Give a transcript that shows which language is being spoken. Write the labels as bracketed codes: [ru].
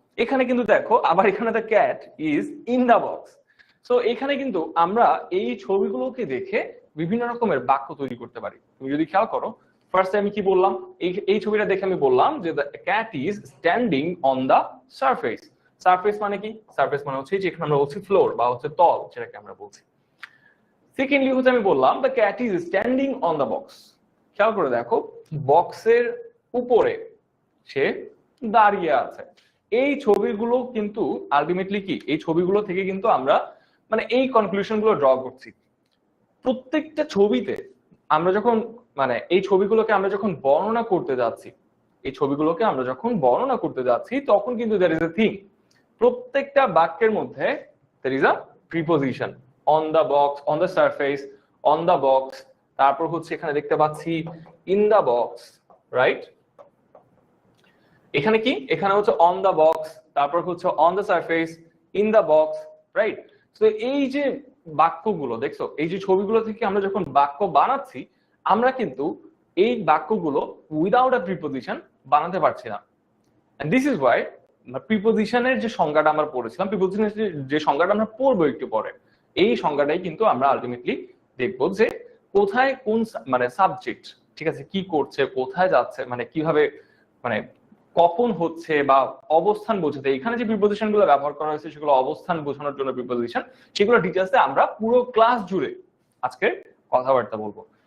[bn] এখানে কিন্তু দেখো আবার এখানে [en] the cat is in the box। [bn] So এখানে কিন্তু আমরা এই ছবিগুলোকে দেখে বিভিন্ন রকমের বাক্য তৈরি করতে পারি। তুমি যদি খেয়াল করো, ফার্স্টে আমি কি বললাম? এই ছবিটা দেখে আমি বললাম যে [en] the cat is standing on the surface। [bn] Surface মানে কি? সারফেস মানে হচ্ছে যেখানে আমরা বলছি ফ্লোর বা হচ্ছে তল, যেটাকে আমরা বলছি। সেকেন্ডলি হচ্ছে আমি বললাম [en] The cat is standing on the box. [bn] খেয়াল করে দেখো বক্সের উপরে সে দাঁড়িয়ে আছে। এই ছবিগুলো কিন্তু আলটিমেটলি কি, এই ছবিগুলো থেকে কিন্তু আমরা মানে এই কনক্লুশন গুলো ড্র করছি। প্রত্যেকটা ছবিতে আমরা যখন মানে এই ছবিগুলোকে আমরা যখন বর্ণনা করতে যাচ্ছি, এই ছবিগুলোকে আমরা যখন বর্ণনা করতে যাচ্ছি তখন কিন্তু [en] there is a theme। [bn] প্রত্যেকটা বাক্যের মধ্যে [en] there is a preposition, on the box, on the surface, on the box, [bn] তারপর হচ্ছে এখানে দেখতে পাচ্ছি [en] in the box, right? [bn] এখানে কি, এখানে হচ্ছে [en] on the box, [bn] তারপর হচ্ছে [en] on the surface, in the box, right? [bn] তো এই যে বাক্যগুলো দেখছো, এই যে ছবিগুলো থেকে আমরা যখন বাক্য বানাচ্ছি, আমরা কিন্তু এই বাক্যগুলো [en] without a preposition [bn] বানাতে পারছি না। [en] and this is why [bn] প্রিপোজিশনের যে সংজ্ঞাটা আমরা পড়েছিলাম, প্রিপোজিশনের যে সংজ্ঞাটা আমরা পড়বো একটু পরে, এই সংজ্ঞাটাই কিন্তু আমরা আলটিমেটলি দেখবো যে কোথায় কোন মানে সাবজেক্ট, ঠিক আছে, কি করছে, কোথায় যাচ্ছে, মানে কিভাবে, মানে কখন হচ্ছে বা অবস্থান বোঝাতে এখানে যে প্রিপোজিশন গুলো ব্যবহার করা হয়েছে সেগুলো অবস্থান বোঝানোর জন্য প্রিপোজিশন, সেগুলো ডিটেইলসে আমরা পুরো ক্লাস জুড়ে আজকে কথাবার্তা বলবো।